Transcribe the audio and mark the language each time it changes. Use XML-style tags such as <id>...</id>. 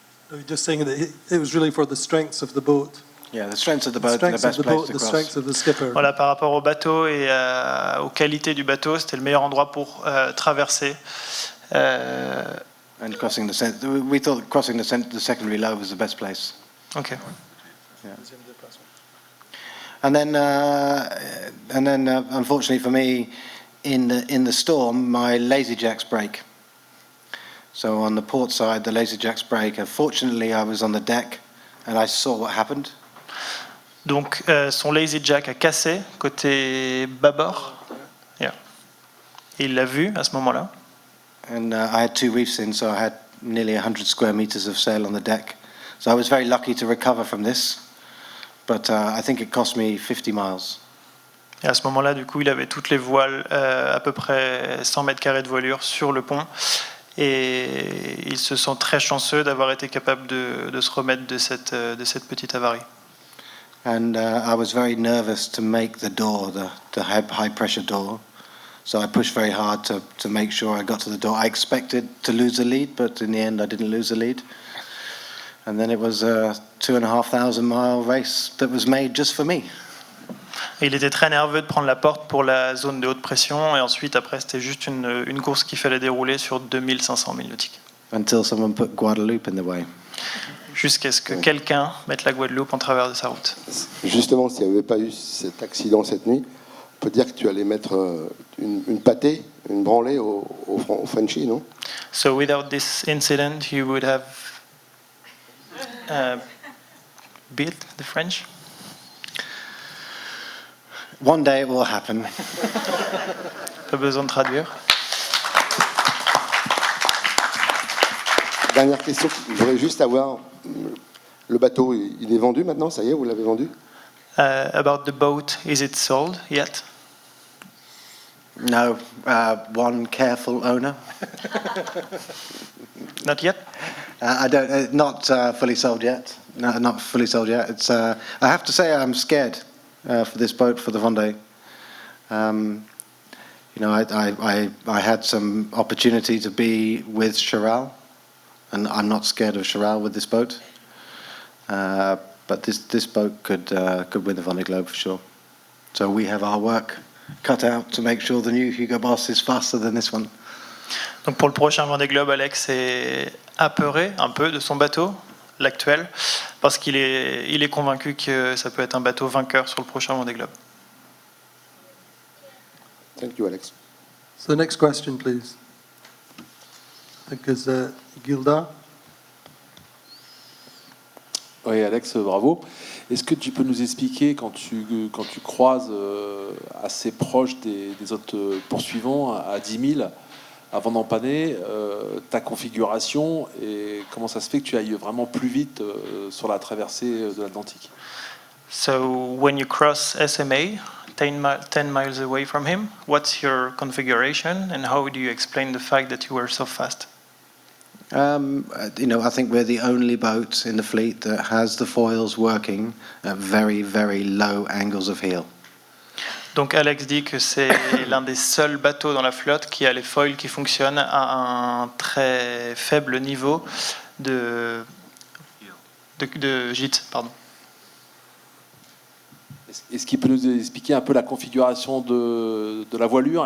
<en>No, just saying that it was really for the strengths of the boat. Yeah, the strengths of the boat, the best place to cross. The strengths of the skipper.</en> <fr>Voilà, par rapport au bateau et aux qualités du bateau, c'était le meilleur endroit pour traverser.</fr> <en>And crossing we thought crossing the secondary low was the best place. Okay. Yeah. And then, unfortunately for me, in the storm, my lazy jacks break. So on the port side, the lazy jacks break. Fortunately, I was on the deck, and I saw what happened.</en> <fr>Donc son lazy jack a cassé côté bâbord.</fr> <en>Yeah.</en> <fr>Et il l'a vu à ce moment-là.</fr> <en>And I had 2 reefs in, so I had nearly 100 square meters of sail on the deck. So I was very lucky to recover from this. But I think it cost me 50 miles.</en> <fr>Et à ce moment-là, du coup, il avait toutes les voiles, à peu près 100 mètres carrés de voilure sur le pont. Et il se sent très chanceux d'avoir été capable de se remettre de cette petite avarie.</fr> <en>And I was very nervous to make the door, the high pressure door. So I pushed very hard to make sure I got to the door. I expected to lose the lead, but in the end I didn't lose the lead. And then it was a 2,500 mile race that was made just for me.</en> <fr>Et il était très nerveux de prendre la porte pour la zone de haute pression. Et ensuite, après, c'était juste une course qu'il fallait dérouler sur 2500 milles nautiques.</fr> <en>Until someone put Guadeloupe in the way.</en> <fr>Jusqu'à ce que quelqu'un mette la Guadeloupe en travers de sa route. Justement, s'il n'y avait pas eu cet accident cette nuit, on peut dire que tu allais mettre une pâtée, une branlée au Frenchie, non?</fr> <en>So without this incident, you would have beat the French? One day it will happen.</en> <fr>Pas besoin de traduire. Dernière question, je voudrais juste avoir, le bateau, il est vendu maintenant, ça y est, vous l'avez vendu?</fr> <en>About the boat, is it sold yet? No, one careful owner. Not yet? I don't. Not fully sold yet. No, not fully sold yet. It's. I have to say, I'm scared for this boat for the Vendée. You know, I had some opportunity to be with Charal, and I'm not scared of Charal with this boat. But this boat could win the Vendée Globe for sure. So we have our work cut out to make sure the new Hugo Boss is faster than this one.</en> <fr>Donc pour le prochain Vendée Globe, Alex est apeuré un peu de son bateau, l'actuel, parce qu'il est convaincu que ça peut être un bateau vainqueur sur le prochain Vendée Globe.</fr> <en>Thank you, Alex. So the next question, please. I think is Gilda.</en> <fr>Oui, Alex, bravo. Est-ce que tu peux nous expliquer, quand tu croises assez proche des autres poursuivants, à 10 000, avant d'empanner, ta configuration et comment ça se fait que tu ailles vraiment plus vite sur la traversée de l'Atlantique?</fr> <en>So when you cross SMA, 10 miles away from him, what's your configuration and how do you explain the fact that you were so fast? I think we're the only boat in the fleet that has the foils working at very, very low angles of heel.</en> <fr>Donc Alex dit que c'est l'un des seuls bateaux dans la flotte qui a les foils qui fonctionnent à un très faible niveau de gîte. Pardon. Est-ce qu'il peut nous expliquer un peu la configuration de la voilure?</fr>